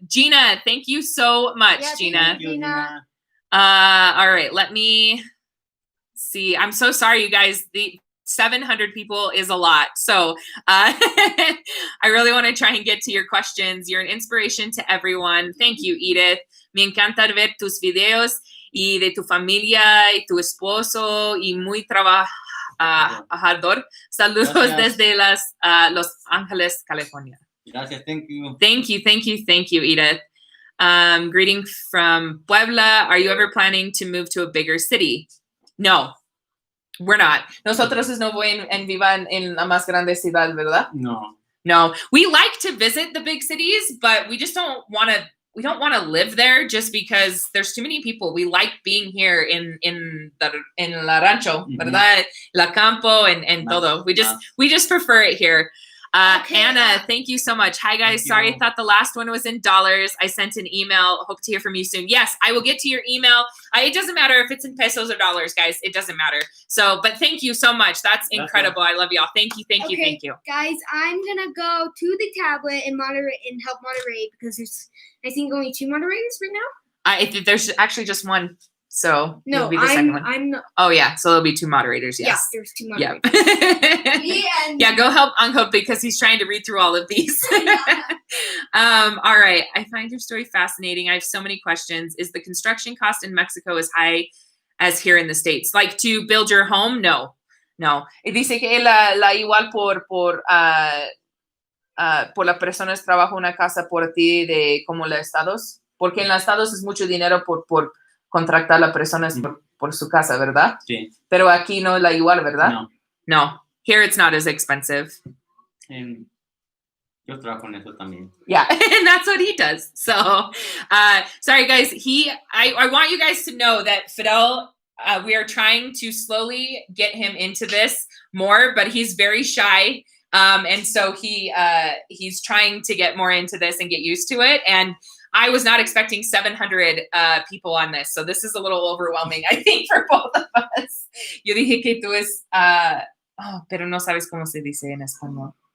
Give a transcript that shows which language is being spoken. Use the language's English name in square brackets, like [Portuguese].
[English] Gina, thank you so much, Gina. Thank you, Gina. All right, let me see. I'm so sorry, you guys. The 700 people is a lot. So I really want to try and get to your questions. You're an inspiration to everyone. Thank you, Edith. [Spanish] Me encanta ver tus videos y de tu familia y tu esposo y muy trabajador. Saludos desde Los Ángeles, California. Gracias, [English] thank you. Thank you, Edith. Greeting from Puebla. Are you ever planning to move to a bigger city? No, we're not. [Spanish] Nosotros no voy en viva en la más grande ciudad, ¿verdad? No. [English] No, we like to visit the big cities, but we just don't want to. We don't want to live there just because there's too many people. We like being here in La Rancho, [Spanish] ¿verdad? [English] La Campo and todo. We just prefer it here. Anna, thank you so much. Hi guys, sorry I thought the last one was in dollars. I sent an email. Hope to hear from you soon. Yes, I will get to your email. It doesn't matter if it's in pesos or dollars, guys. It doesn't matter. So, but thank you so much. That's incredible. I love y'all. Thank you, thank you. Guys, I'm gonna go to the tablet and help moderate because there's I think only 2 moderators right now. There's actually just one. So no, be the second one. I'm not. Oh yeah, so there'll be 2 moderators. Yes. Yeah, there's 2 moderators. Yeah. Yeah, go help Uncle because he's trying to read through all of these. All right, I find your story fascinating. I have so many questions. Is the construction cost in Mexico as high as here in the States? Like to build your home? No. [Spanish] Dice que la igual por las personas trabaja una casa por ti de como los estados, porque en los estados es mucho dinero por contratar a las personas por su casa, ¿verdad? Sí. Pero aquí no es la igual, ¿verdad? No. [English] Here it's not as expensive. [Spanish] Yo trabajo en eso también. [English] Yeah, and that's what he does. So, sorry guys, I want you guys to know that Fidel, we are trying to slowly get him into this more, but he's very shy. And so he's trying to get more into this and get used to it. And I was not expecting 700 people on this. So this is a little overwhelming, I think, for both of us. [Spanish] Yo dije que tú es, pero no sabes cómo se dice en español.